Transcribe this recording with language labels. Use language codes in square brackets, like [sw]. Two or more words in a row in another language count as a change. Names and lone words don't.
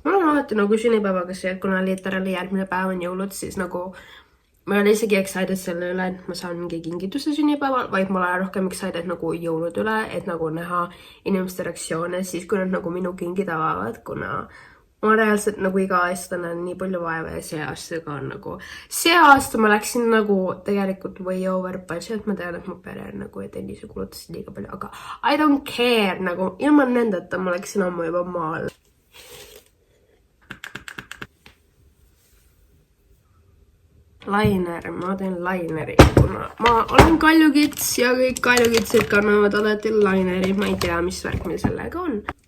[et] Mul on alati nagu sünnipäevaga see, kuna literaali järgmine päev on jõulud, siis nagu ma olen isegi excited selle üle, et ma saan mingi kingituse sünnipäeval, vaid ma olen rohkem excited nagu jõulud üle, et nagu näha inimeste reaktsioone siis, kui nad nagu minu kingid avavad, kuna ma reaalselt nagu iga aasta näen nii palju vaeva ja see aasta ka on nagu. See aasta ma läksin nagu tegelikult [en] way over budget, [et] ma tean, et mu pere on nagu, et Enise kulutasid liiga palju, aga [en] I don't care, [et] nagu ilma nendeta ma läksin ammu juba maal. Liner, ma teen lineri, kuna ma olen kaljukits ja kõik kaljukitsid kannavad alati lineri, ma ei tea, mis värk meil sellega on.